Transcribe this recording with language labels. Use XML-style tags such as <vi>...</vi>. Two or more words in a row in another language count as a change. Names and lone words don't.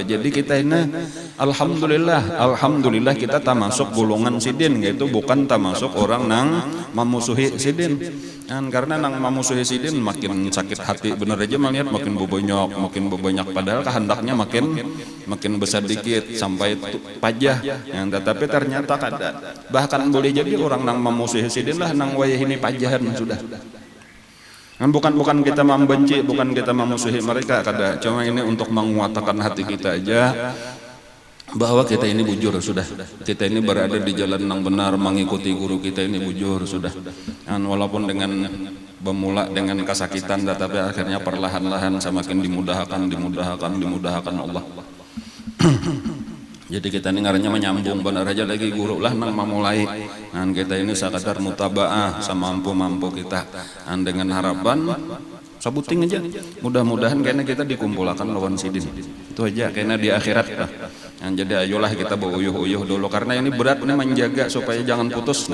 <bjn>Jadi kita ini Alhamdulillah kita termasuk golongan sidin, yaitu bukan termasuk orang nang memusuhi sidin. Karena nang memusuhi sidin makin sakit hati, bener aja melihat makin bobonyok padahal kehendaknya makin besar dikit sampai pajah. Tetapi ternyata kada. Bahkan boleh jadi orang nang memusuhi sidin lah nang wayah ini pajahan sudah. Bukan kita membenci, bukan kita memusuhi mereka, kada. Cuma ini untuk menguatkan hati kita aja bahwa kita ini bujur sudah. Kita ini berada di jalan yang benar, mengikuti guru kita ini bujur sudah.</bjn> <id>Walaupun dengan bermula dengan kesakitan, tetapi akhirnya perlahan-lahan semakin dimudahkan Allah.</id> <bjn>Jadi kita ini ngarannya menyambung, benar aja lagi guru lah nang memulai.</bjn> <id>Kita ini sekadar mutabaah semampu-mampu kita.</id> <bjn>Dengan harapan sabuting aja. Mudah-mudahan kayaknya kita dikumpulkan lawan sidin. Itu aja kayaknya di akhirat lah. Jadi ayolah kita beruyuh-uyuh dulu karena ini berat nih menjaga supaya jangan putus.</bjn>